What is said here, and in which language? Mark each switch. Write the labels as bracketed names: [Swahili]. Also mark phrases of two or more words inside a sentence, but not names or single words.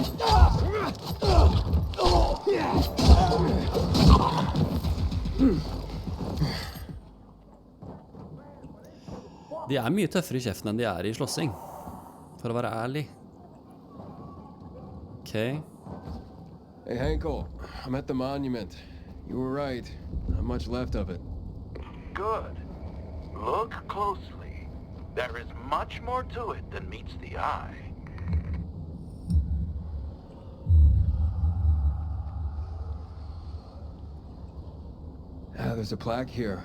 [Norwegian] De mye tøffere I kjeften enn de I slåssing. For å være ærlig. Ok. [English] Hey, Henkel. I'm at the monument. You were right. Not much left of it. Good. Look closely. There is much more to it than meets the eye. Ah, there's a plaque here.